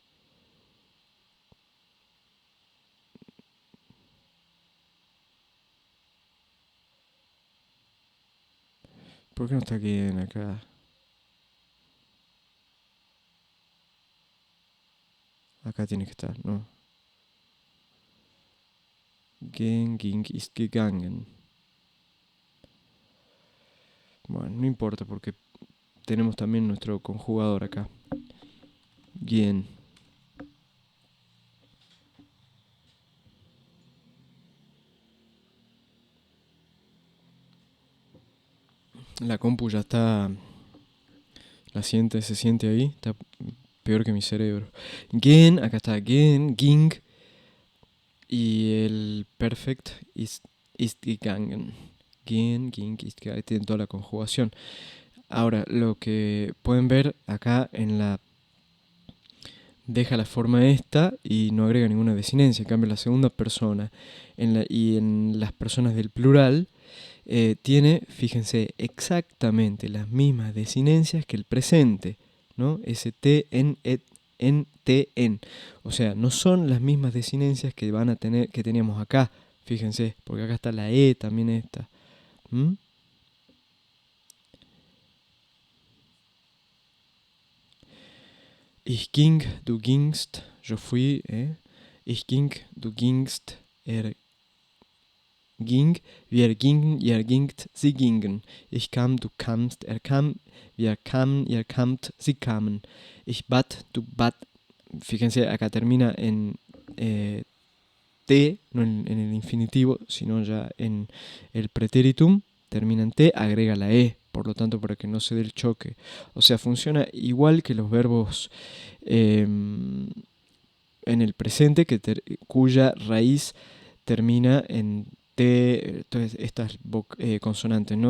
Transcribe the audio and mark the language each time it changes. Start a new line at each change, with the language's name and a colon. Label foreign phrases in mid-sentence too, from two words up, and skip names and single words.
Spanish: ¿Por qué no está gehen acá? Acá tiene que estar, ¿no?
German: Gehen, ging, ist gegangen.
Spanish: Bueno, no importa porque tenemos también nuestro conjugador acá. Gehen. La compu ya está... se siente ahí. Está peor que mi cerebro.
German: Gehen,
Spanish: acá está
German: gehen, ging.
Spanish: Y el perfect
German: ist gegangen. Gehen, ging, ist gegangen.
Spanish: Tiene toda la conjugación. Ahora, lo que pueden ver acá en la deja la forma esta y no agrega ninguna desinencia. En cambio, la segunda persona y en las personas del plural tiene, fíjense, exactamente las mismas desinencias que el presente, ¿no? ST, en, et, en, te, en. O sea, no son las mismas desinencias que van a tener, que teníamos acá, fíjense, porque acá está la E también esta. ¿Mm?
German: Ich ging, du gingst,
Spanish: yo fui,
German: Ich ging, du gingst, ging, wir gingen, ihr gingt, sie gingen. Ich kam, du kamst, er kam, wir kamen, ihr kamt, sie kamen. Ich bat, du bat.
Spanish: Fíjense, acá termina en T, no en el infinitivo, sino ya en el pretéritum, termina en T, agrega la E, por lo tanto, para que no se dé el choque. O sea, funciona igual que los verbos en el presente, cuya raíz termina en T, entonces estas consonantes, ¿no?